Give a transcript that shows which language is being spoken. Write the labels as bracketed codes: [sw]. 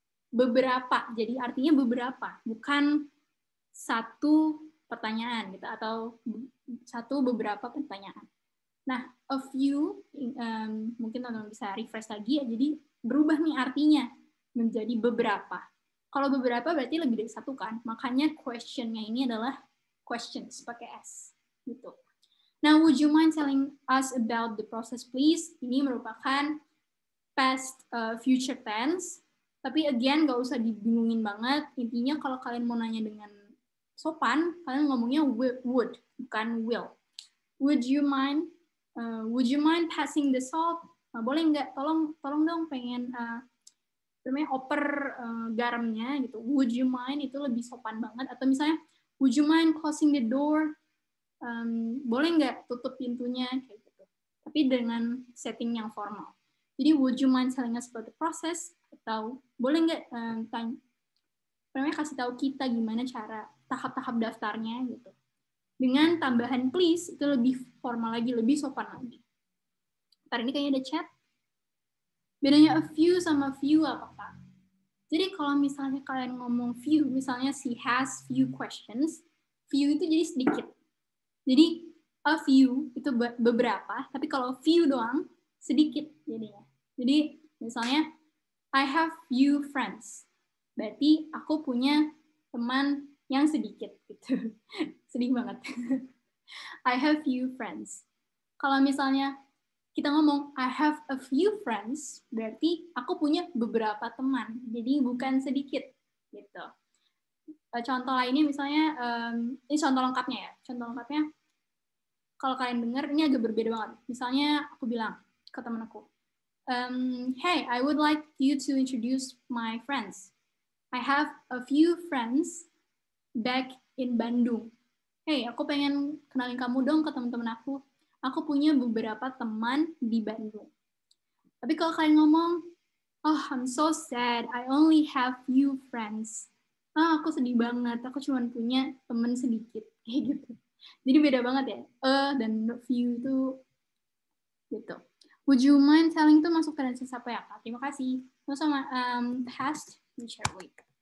[id] Beberapa, jadi artinya beberapa, bukan satu pertanyaan gitu atau satu beberapa pertanyaan. Nah, a few mungkin teman-teman bisa refresh lagi ya. Jadi berubah nih artinya menjadi beberapa. Kalau beberapa berarti lebih dari satu kan. Makanya question-nya ini adalah questions pakai s gitu. [en] Now, would you mind telling us about the process, please? [id] Ini merupakan past future tense, tapi again gak usah dibingungin banget. Intinya kalau kalian mau nanya dengan sopan, kalian ngomongnya would, bukan will. [en] Would you mind passing the salt? [id] Boleh nggak? Tolong dong, pengen oper garamnya gitu. [en] Would you mind [id] itu lebih sopan banget. Atau misalnya [en] would you mind closing the door? [id] Boleh nggak tutup pintunya kayak gitu. Tapi dengan setting yang formal. [en] Jadi, would you mind telling us about the process? [id] Atau boleh nggak kasih tahu kita gimana cara tahap-tahap daftarnya gitu. Dengan tambahan please, itu lebih formal lagi, lebih sopan lagi. Ntar ini kayaknya ada chat. Bedanya a few sama few apa, Pak? Jadi kalau misalnya kalian ngomong few, misalnya [en] she has few questions, [id] few itu jadi sedikit. Jadi a few itu beberapa, tapi kalau few doang, sedikit jadinya. Jadi misalnya [en] I have few friends. [id] Berarti aku punya teman yang sedikit gitu. Sedih banget. [en] I have few friends. [id] Kalau misalnya kita ngomong [en] I have a few friends, [id] berarti aku punya beberapa teman. Jadi bukan sedikit gitu. Contoh lainnya misalnya, ini contoh lengkapnya ya. Contoh lengkapnya, kalau kalian dengar ini agak berbeda banget. Misalnya aku bilang ke teman aku, [en] hey, I would like you to introduce my friends. I have a few friends back in Bandung. [id] Hey, aku pengen kenalin kamu dong ke teman-teman aku. Aku punya beberapa teman di Bandung. Tapi kalau kalian ngomong, [en] oh, I'm so sad, I only have few friends. [id] Aku sedih banget, aku cuma punya teman sedikit. Kayak gitu. Jadi beda banget ya. Dan few itu gitu. [en] Would you mind telling [id] itu masuk ke sensasi apa ya, Kak? Terima kasih. Sama past future week.